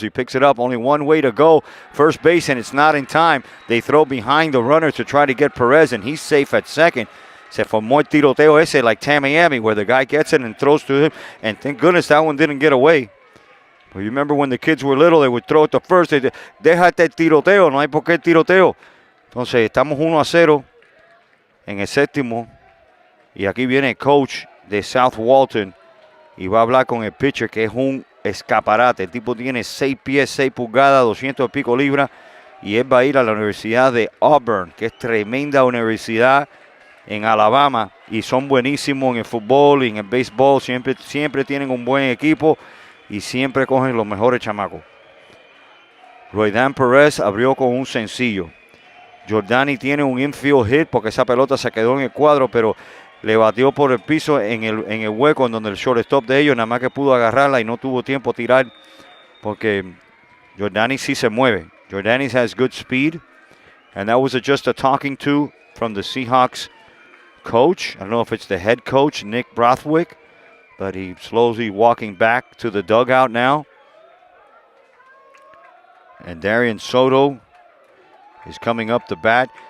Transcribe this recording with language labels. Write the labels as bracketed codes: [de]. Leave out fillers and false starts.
[en] He picks it up, only one way to go, first base, and it's not in time. They throw behind the runner to try to get Perez, and he's safe at second. [es] Se formó el tiroteo ese [en] like Tamiami, where the guy gets it and throws to him, and thank goodness that one didn't get away. But you remember when the kids were little, they would throw it to first. [es] They déjate el tiroteo, no hay por qué el tiroteo. Entonces, estamos 1-0 en el 7º, y aquí viene el coach de South Walton, y va a hablar con el pitcher, que es un escaparate. El tipo tiene 6 pies, 6 pulgadas, 200 y pico libras. Y él va a ir a la Universidad de Auburn, que es tremenda universidad en Alabama. Y son buenísimos en el fútbol y en el béisbol. Siempre tienen un buen equipo y siempre cogen los mejores chamacos. Roydan Perez abrió con un sencillo. Jordani tiene un infield hit porque esa pelota se quedó en el cuadro, pero le batió por el piso en el hueco en donde el shortstop de ellos nada más que pudo agarrarla y no tuvo tiempo a tirar porque Jordani sí se mueve. [en] Jordani has good speed, and that was just a talking to from the Seahawks coach. I don't know if it's the head coach, Nick Brothwick, but he's slowly walking back to the dugout now. And Darian Soto is coming up to bat.